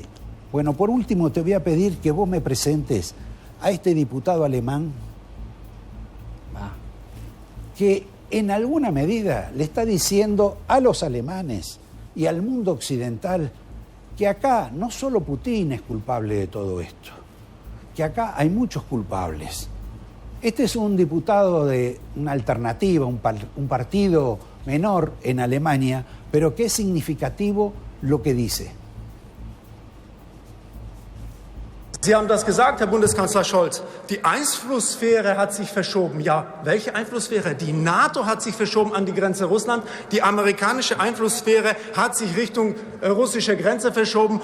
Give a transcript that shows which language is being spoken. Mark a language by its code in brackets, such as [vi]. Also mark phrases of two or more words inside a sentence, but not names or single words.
[es] Bueno, por último te voy a pedir que vos me presentes a este diputado alemán que en alguna medida le está diciendo a los alemanes y al mundo occidental que acá no solo Putin es culpable de todo esto, que acá hay muchos culpables. Este es un diputado de una alternativa, un partido menor en Alemania, pero que es significativo lo que dice. [de] Sie haben das gesagt, Herr Bundeskanzler Scholz. Die Einflusssphäre hat sich verschoben. Ja, welche Einflusssphäre? Die NATO hat sich verschoben an die Grenze Russland. Die amerikanische Einflusssphäre hat sich Richtung russische Grenze verschoben.